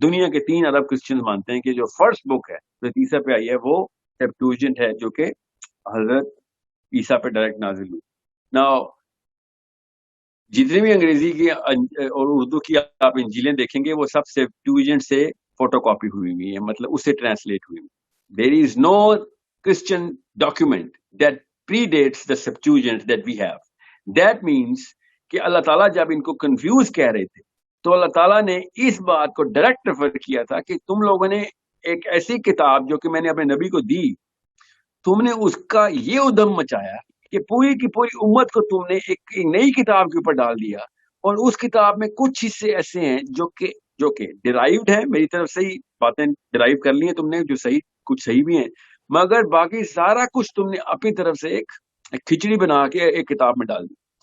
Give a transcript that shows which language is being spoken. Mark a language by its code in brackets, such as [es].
[ur] دنیا کے 3 ارب کرسچنز مانتے ہیں کہ جو فرسٹ بک ہے جو عیسیٰ پہ آئی ہے وہ سیپٹویجنٹ ہے, جو کہ حضرت عیسیٰ پہ ڈائریکٹ نازل ہوئی. نا جتنی بھی انگریزی کی اور اردو کی آپ انجیلیں دیکھیں گے وہ سب سیپٹویجنٹ سے فوٹو کاپی ہوئی ہیں, مطلب اس سے ٹرانسلیٹ ہوئی. [en] There is no Christian document that predates the Septuagint that we have. That means [ur] کہ اللہ تعالیٰ جب ان کو کنفیوز کہہ رہے تھے تو اللہ تعالیٰ نے اس بات کو ڈائریکٹ ریفر کیا تھا کہ تم لوگوں نے ایک ایسی کتاب جو کہ میں نے اپنے نبی کو دی, تم نے اس کا یہ ادھم مچایا کہ پوری کی پوری امت کو تم نے ایک نئی کتاب کے اوپر ڈال دیا, اور اس کتاب میں کچھ حصے ایسے ہیں جو کہ ڈرائیوڈ ہیں, میری طرف سے ہی باتیں ڈرائیو کر لی ہیں تم نے, جو صحیح کچھ صحیح بھی ہیں, مگر باقی سارا کچھ تم نے اپنی طرف سے ایک کھچڑی بنا کے ایک کتاب میں ڈال دی.